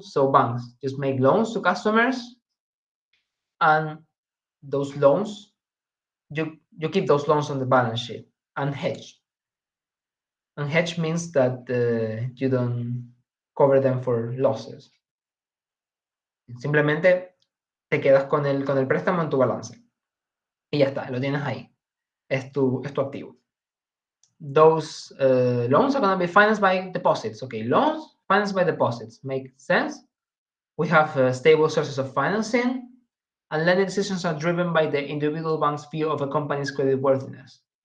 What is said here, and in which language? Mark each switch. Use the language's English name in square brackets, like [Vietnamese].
[English] So banks just make loans to customers, and those loans, you keep those loans on the balance sheet and hedge. And hedge means that you don't cover them for losses. [Spanish] Simplemente te quedas con el préstamo en tu balance. Y ya está, lo tienes ahí. Es tu activo. [English] Those loans are going to be financed by deposits. Okay, loans financed by deposits. Make sense? We have stable sources of financing, and lending decisions are driven by the individual bank's view of a company's credit worthiness.